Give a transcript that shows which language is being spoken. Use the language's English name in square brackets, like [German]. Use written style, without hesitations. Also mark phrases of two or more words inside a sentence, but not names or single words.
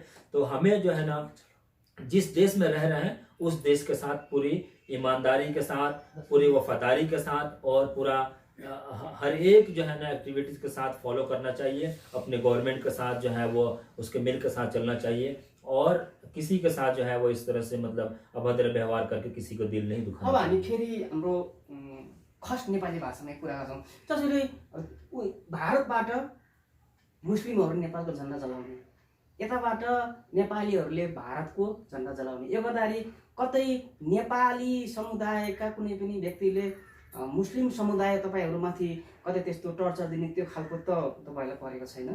[Hindi] तो हमें जो है ना जिस देश में रह रहे हैं उस देश के साथ पूरी ईमानदारी के साथ, पूरी वफादारी के साथ और पूरा हर एक जो है ना एक्टिविटीज के साथ फॉलो करना चाहिए। अपने गवर्नमेंट के साथ जो है वो उसके मिल के साथ चलना चाहिए, और किसी के साथ जो है वो इस तरह से मतलब अभद्र व्यवहार करके किसी को दिल नहीं दुखाना। [Nepali] अब हामी फेरि हाम्रो खस नेपाली भाषामा कुरा गर्छौँ। जसरी भारतबाट मुस्लिमहरू नेपालको झन्डा जलाउने, यताबाट नेपालीहरूले भारतको झन्डा जलाउने, यो गर्दाखेरि कतै नेपाली समुदायका कुनै पनि व्यक्तिले मुस्लिम समुदाय तपाईहरुमाथि कतै त्यस्तो टर्चर दिने त्यो खालको त तपाईलाई परेको छैन?